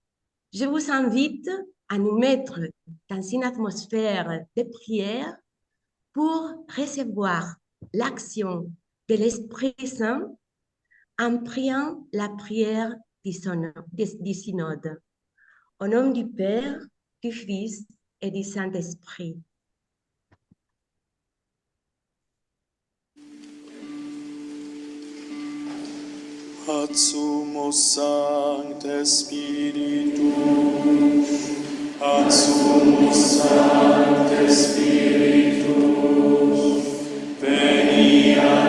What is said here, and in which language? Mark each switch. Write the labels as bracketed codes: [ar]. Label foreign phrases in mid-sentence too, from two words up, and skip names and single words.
[fr] Je vous invite à nous mettre dans une atmosphère de prière pour recevoir l'action de l'Esprit Saint en priant la prière du synode. Au nom du Père, du Fils et du Saint-Esprit. [la] Ad sumus Sancte Spiritus, ad sumus Sancte Spiritus, veni a